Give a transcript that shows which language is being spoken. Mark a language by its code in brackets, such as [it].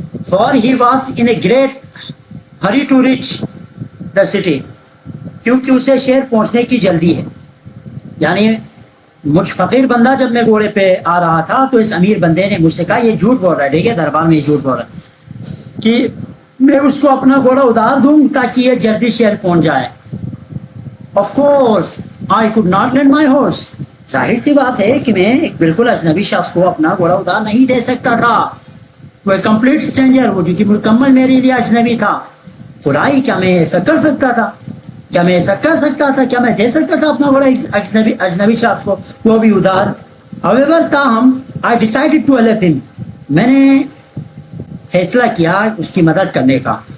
[en] for he was in a great hurry to reach the city, [ur] کیونکہ اسے شہر پہنچنے کی جلدی ہے. یعنی مجھ فقیر بندہ جب میں گھوڑے پہ آ رہا تھا تو اس امیر بندے نے مجھ سے کہا, یہ جھوٹ بول رہا ہے, ٹھیک ہے, دربار میں یہ جھوٹ بول رہا ہے کہ میں اس کو اپنا گھوڑا ادھار دوں تاکہ یہ جلدی شہر پہنچ جائے. [en] Of course, I could not lend my horse. [ur] ظاہر سی بات ہے کہ میں ایک بالکل اجنبی شخص کو اپنا گھوڑا ادھار نہیں دے سکتا تھا. وہ کمپلیٹ اسٹرینجر, وہ جو کہ مکمل میرے لیے اجنبی تھا. خدائی, کیا میں ایسا کر سکتا تھا؟ کیا میں ایسا کر سکتا تھا؟ کیا میں دے سکتا تھا اپنا گھوڑا اجنبی شخص کو, وہ بھی ادھار؟ However, تاہم [en] I decided to help him, [ur] میں نے فیصلہ کیا اس کی مدد کرنے کا.